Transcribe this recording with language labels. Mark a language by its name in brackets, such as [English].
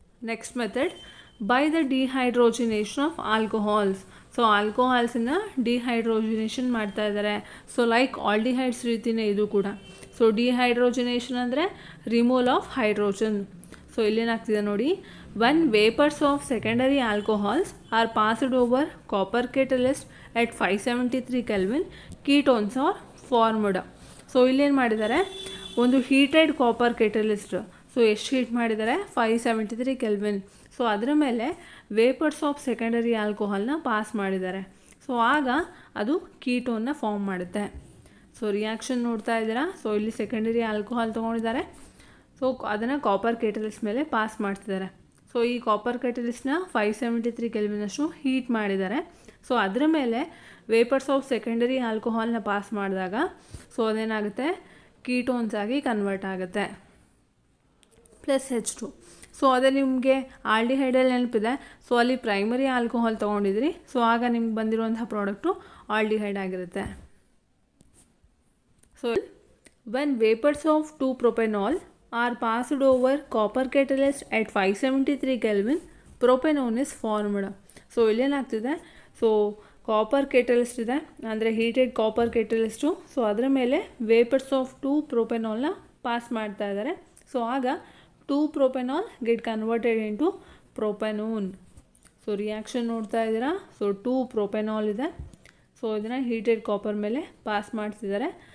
[English] Next method, by the dehydrogenation of alcohols. [Kannada] So ಆಲ್ಕೋಹಾಲ್ಸನ್ನು ಡಿಹೈಡ್ರೋಜಿನೇಷನ್ ಮಾಡ್ತಾ ಇದ್ದಾರೆ. So like aldehydes ರೀತಿಯೇ ಇದು ಕೂಡ. [English] so dehydrogenation [Kannada] ಅಂದರೆ [English] Removal of hydrogen. [Kannada] ಸೊ ಇಲ್ಲೇನಾಗ್ತಿದೆ ನೋಡಿ, [English] when vapors of secondary alcohols are passed over copper catalyst at 573 Kelvin, ketones are formed. [Kannada] So ಇಲ್ಲೇನು ಮಾಡಿದ್ದಾರೆ, ಒಂದು ಹೀಟೆಡ್ ಕಾಪರ್ ಕೆಟಲಿಸ್ಟ್. ಸೊ ಎಷ್ಟು ಹೀಟ್ ಮಾಡಿದ್ದಾರೆ, 573 ಕೆಲ್ವಿನ್. ಸೊ ಅದರ ಮೇಲೆ ವೇಪರ್ಸ್ ಆಫ್ ಸೆಕೆಂಡರಿ ಆಲ್ಕೋಹಾಲ್ನ ಪಾಸ್ ಮಾಡಿದ್ದಾರೆ. So ಆಗ ಅದು ಕೀಟೋನ್ನ ಫಾರ್ಮ್ ಮಾಡುತ್ತೆ. ಸೊ ರಿಯಾಕ್ಷನ್ ನೋಡ್ತಾ ಇದ್ದೀರಾ. ಸೊ ಇಲ್ಲಿ ಸೆಕೆಂಡರಿ ಆಲ್ಕೋಹಾಲ್ ತೊಗೊಂಡಿದ್ದಾರೆ. ಸೊ ಅದನ್ನು ಕಾಪರ್ ಕೆಟಲಿಸ್ಟ್ ಮೇಲೆ ಪಾಸ್ ಮಾಡ್ತಿದ್ದಾರೆ. ಸೊ ಈ ಕಾಪರ್ ಕೆಟಲಿಸ್ಟ್ನ 573 ಕೆಲ್ವಿನಷ್ಟು ಹೀಟ್ ಮಾಡಿದ್ದಾರೆ. ಸೊ ಅದರ ಮೇಲೆ ವೇಪರ್ಸ್ ಆಫ್ ಸೆಕೆಂಡರಿ ಆಲ್ಕೋಹಾಲ್ನ ಪಾಸ್ ಮಾಡಿದಾಗ ಸೊ ಅದೇನಾಗುತ್ತೆ, ಕೀಟೋನ್ಸ್ ಆಗಿ ಕನ್ವರ್ಟ್ ಆಗುತ್ತೆ. +H2. ಸೊ ಅದೇ ನಿಮಗೆ ಆಲ್ಡಿಹೈಡಲ್ಲಿ ನೆನಪಿದೆ. ಸೊ ಅಲ್ಲಿ ಪ್ರೈಮರಿ ಆಲ್ಕೋಹಾಲ್ ತೊಗೊಂಡಿದ್ರಿ. ಸೊ ಆಗ ನಿಮ್ಗೆ ಬಂದಿರುವಂಥ ಪ್ರಾಡಕ್ಟು ಆಲ್ಡಿಹೈಡ್ ಆಗಿರುತ್ತೆ. [English] So when vapors of 2-propanol are passed over copper catalyst at 573 Kelvin, propanone is formed. [Kannada] So ಇಲ್ಲೇನಾಗ್ತಿದೆ, so copper catalyst ಇದೆ, ಅಂದರೆ ಹೀಟೆಡ್ ಕಾಪರ್ ಕೆಟಲಿಸ್ಟು. ಸೊ ಅದರ ಮೇಲೆ ವೇಪರ್ಸ್ ಆಫ್ 2-propanolನ ಪಾಸ್ ಮಾಡ್ತಾ ಇದ್ದಾರೆ. [English] So ಆಗ 2-propanol get converted into propanone. [Kannada] So reaction ನೋಡ್ತಾ ಇದ್ದೀರಾ. So 2-propanol ಇದೆ. ಸೊ ಇದನ್ನು ಹೀಟೆಡ್ ಕಾಪರ್ ಮೇಲೆ ಪಾಸ್ ಮಾಡ್ತಿದ್ದಾರೆ.